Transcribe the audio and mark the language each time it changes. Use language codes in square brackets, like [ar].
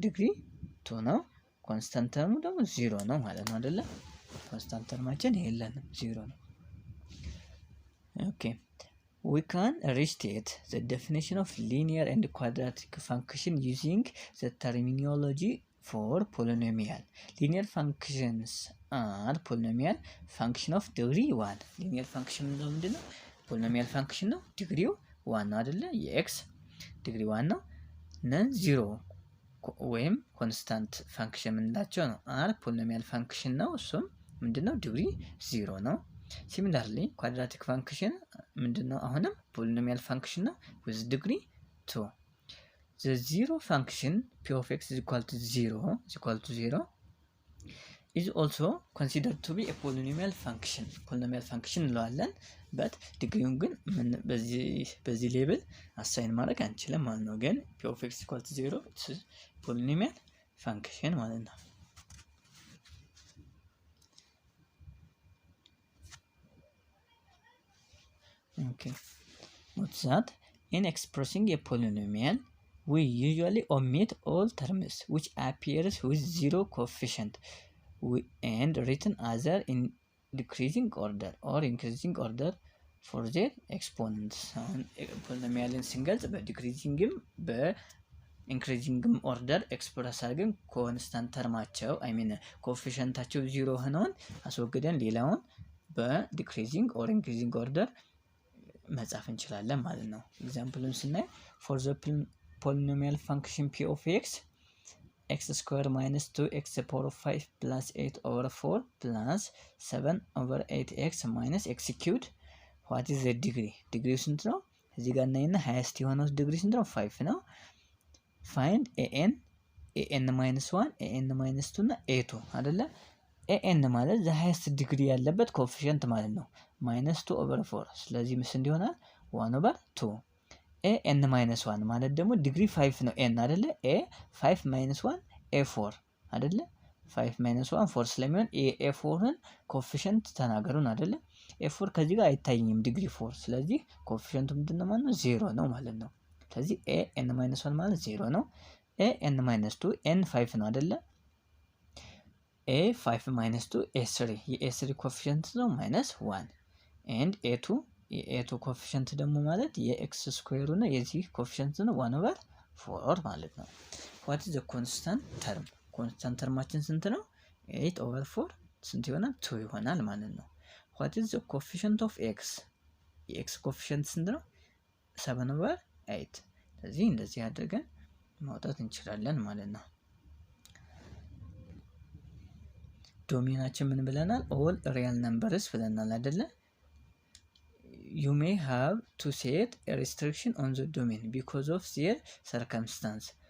[am] ዲግሪ 2 ነው። ኮንስታንት ተርሙ ደግሞ 0 ነው ማለት ነው አይደለ? ኮንስታንት ተርማችን የለንም 0 ነው። [en] ኦኬ we can restate the definition of linear and quadratic function using the terminology for polynomial. Linear functions are polynomial function of degree 1. [am] linear function ነው ምንድነው? polynomial function ነው። ዲግሪው 1 ነው አይደለ? የኤክስ ዲግሪ 1 ነው። ነን 0 ወይም ኮንስታንት ፋንክሽን የምንላቸው ነው። አር ፖሊኖሚያል ፋንክሽን ነው። እሱም ምንድነው? ዲግሪ 0 ነው። ሲሚላርሊ ኳድራቲክ ፋንክሽን ምንድነው? አሁንም ፖሊኖሚያል ፋንክሽን ነው with degree 2. the zero function p of x is equal to 0 is also considered to be a polynomial function. [en] polynomial function እንለዋለን but [am] ዲግሪውን ግን በዚህ ሌብል አሳይን ማድረግ አንችልም ማለት ነው። [en] ግን p of x equal to 0 polynomial function ማለት ነው። Okay, what's that? In expressing a polynomial we usually omit all terms which appears with zero coefficient and written either in decreasing order or increasing order for their exponents. [am] ፖሊኖሚያልን ስንገልጽ በዲክሪዚንግም በኢንክሪዚንግም ኦርደር ኤክስፕረስ አድርገን ኮንስታንት ተርማቸው ኮኤፊሽንታቸው ዚሮ ሆነውን አስወግደን ሌላውን በዲክሪዚንግ ኦር ኢንክሪዚንግ ኦርደር መጻፍ እንችላለን ማለት ነው። ኤግዛምፕሉን ስናይ [en] for the polynomial function p of x square minus 2x to the power of 5 plus 8 over 4 plus 7 over 8x minus x cubed. What is the degree? [am] Degree ስንት ነው? እዚህ ጋር እናይና ሃይስት የሆነው ዲግሪ ስንት ነው? [en] 5 ነው። find an minus 1 an minus 2 እና a2 አይደለ? [am] an ማለት the highest degree ያለበት ኮኤፊሽንት ማለት ነው። minus 2 over 4 ስለዚህ ምስ እንዲሆናል 1 over 2 an minus 1 ማለት ደግሞ ዲግሪ 5 ነው n አይደለ? [en] a 5 minus 1 a4 አይደለ? [am] 5 minus 1 4 ስለሚሆን a4ን ኮኤፊሽንት ተናገሩን አይደለ? a4 ከዚህ ጋር አይታየኝም ዲግሪ 4 ስለዚህ ኮኤፊሽንቱ ምንድነው ማለት ነው? 0 ነው ማለት ነው። ስለዚህ an minus 1 ማለት 0 ነው። an minus 2 n 5 ነው አይደለ? a5 minus 2 a3 የa3 ኮኤፊሽንት ነው minus 1 and a2 ኮኤፊሽንት ደግሞ ማለት የኤክስ ስኩዌሩ ነው የዚህ ኮኤፊሽንት ነው 1 over 4 ማለት ነው። [en] what is the constant term? [am] constant terማችን ስንት ነው? 8 over 4 ስንት ይሆናል? 2 ይሆናል ማለት ነው። [en] what is the coefficient of x? [am] የኤክስ ኮኤፊሽንት ስንት ነው? 7 over 8 ስለዚህ እንደዚህ አድርገን ማውጣት እንችላለን ማለት ነው። ዶሜናችን ምን ብለናል? [en] all real numbers [am] ብለናል አይደለ? [en] you may have to set a restriction on the domain because of their circumstance.